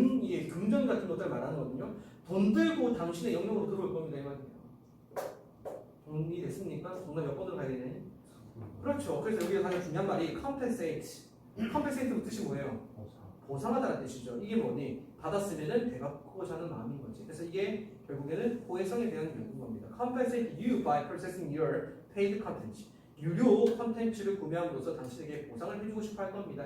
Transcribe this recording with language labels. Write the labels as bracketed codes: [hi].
[ko] 이게 금전 같은 것들 말하는 거거든요. 돈 들고 당신의 영역으로 들어올 겁니다. 이 말이에요. 정리 됐습니까? 정답 몇 번으로 가야 되냐? 그렇죠. 그래서 여기서 가장 중요한 말이 compensate. compensate 뜻이 뭐예요? 보상하다는 뜻이죠. 이게 뭐니? 받았으면은 되갚고자 하는 마음인 거지. 그래서 이게 결국에는 호혜성에 대한 이유인 겁니다. [en] compensate you by purchasing your paid content. [ko] 유료 컨텐츠를 구매함으로써 당신에게 보상을 해주고 싶어 할 겁니다.